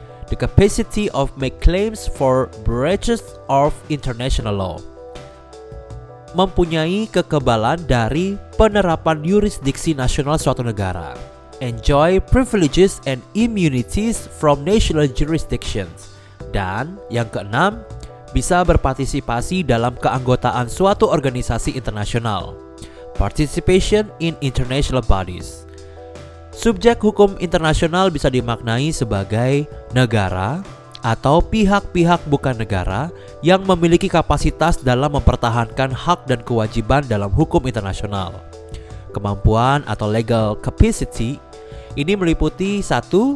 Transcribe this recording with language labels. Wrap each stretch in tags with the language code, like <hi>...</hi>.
<en>the capacity of make claims for breaches of international law.</en> <id>Mempunyai kekebalan dari penerapan yurisdiksi nasional suatu negara.</id> <en>Enjoy privileges and immunities from national jurisdictions.</en> <id>Dan yang keenam, bisa berpartisipasi dalam keanggotaan suatu organisasi internasional.</id> <en>Participation in international bodies.</en> <id>Subjek hukum internasional bisa dimaknai sebagai negara atau pihak-pihak bukan negara yang memiliki kapasitas dalam mempertahankan hak dan kewajiban dalam hukum internasional. Kemampuan atau legal capacity ini meliputi 1.</id>